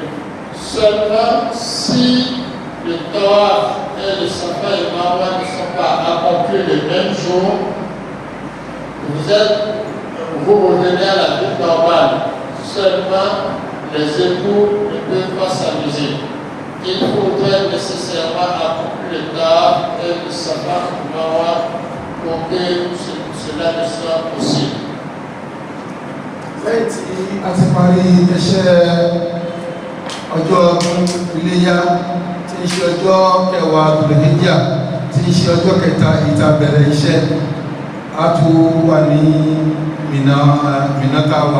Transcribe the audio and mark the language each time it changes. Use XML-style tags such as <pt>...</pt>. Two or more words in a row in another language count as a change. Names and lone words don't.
<fr>Seulement si le Tawaf et le Safa et Marwa ne sont pas accomplis le même jour, vous revenez à la vie normale. Seulement les époux ne peuvent pas s'amuser. Il faudrait nécessairement accomplir le Tawaf et le Safa et Marwa pour que cela ne soit possible.</fr> <yo>Lẹ́yìn tí a ti parí iṣẹ́ ọjọ́ ọdún Iléyá tí ń ṣe ọjọ́ kẹwàá Dhul-Hijjah tí ń ṣe ọjọ́ kẹta ìta bẹ̀rẹ̀ iṣẹ́, a tún wà ní Mínà táwà.</yo>